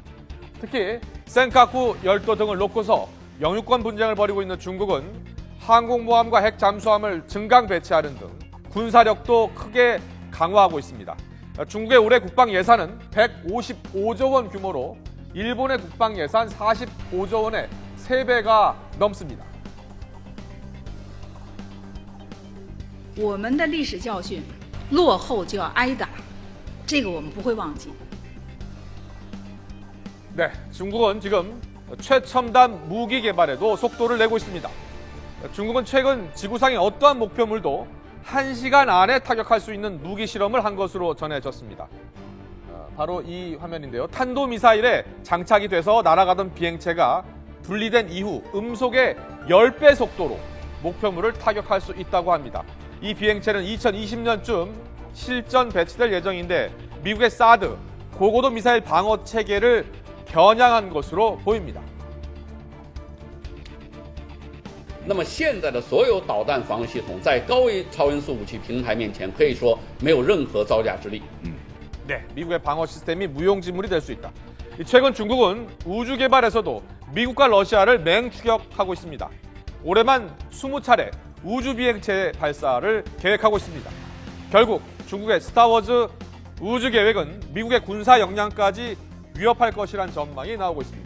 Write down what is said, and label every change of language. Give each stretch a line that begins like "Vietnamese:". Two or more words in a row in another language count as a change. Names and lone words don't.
Korean: 특히 센카쿠 열도 등을 놓고서 영유권 분쟁을 벌이고 있는 중국은 항공모함과 핵 잠수함을 증강 배치하는 등 군사력도 크게 강화하고 있습니다. 중국의 올해 국방 예산은 155조 원 규모로 일본의 국방 예산 45조 원의 3배가 넘습니다.
Chinese: 我们的历史教训，落后就要挨打，这个我们不会忘记。
Korean: 네, 중국은 지금 최첨단 무기 개발에도 속도를 내고 있습니다. 중국은 최근 지구상의 어떠한 목표물도 1시간 안에 타격할 수 있는 무기 실험을 한 것으로 전해졌습니다. 바로 이 화면인데요. 탄도미사일에 장착이 돼서 날아가던 비행체가 분리된 이후 음속의 10배 속도로 목표물을 타격할 수 있다고 합니다. 이 비행체는 2020년쯤 실전 배치될 예정인데 미국의 사드, 고고도 미사일 방어 체계를 겨냥한 것으로 보입니다.
Chinese: 那么现在的所有导弹防御系统在高超音速武器平台面前可以说没有任何招架之力。
Korean: 네, 미국의 방어 시스템이 무용지물이 될 수 있다. 최근 중국은 우주 개발에서도 미국과 러시아를 맹추격하고 있습니다. 올해만 20차례 우주 비행체 발사를 계획하고 있습니다. 결국 중국의 스타워즈 우주 계획은 미국의 군사 역량까지 위협할 것이란 전망이 나오고 있습니다.